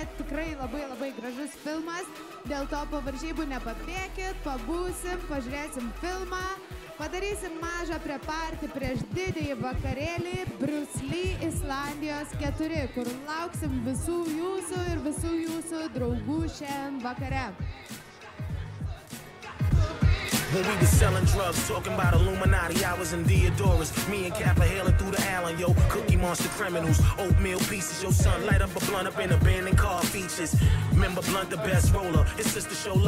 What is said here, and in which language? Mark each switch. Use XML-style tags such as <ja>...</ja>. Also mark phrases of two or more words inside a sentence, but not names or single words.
<lt>Tikrai labai gražus filmas. Dėl to po varžybų nepabėkit, pabūsim, pažiūrėsim filmą Padarysim mažą prepartį prieš didįjį vakarėlį Bruce Lee Islandijos 4, kur lauksim visų jūsų ir visų jūsų draugų šiandien vakare.</lt> <en>When we was selling drugs, talking about Illuminati, I was in Theodora's. Me and Kappa hailing through the Allen, yo. Cookie Monster criminals, oatmeal pieces. Yo, son, light up a blunt up in abandoned car features. Remember Blunt, the best roller. His sister show love.</en>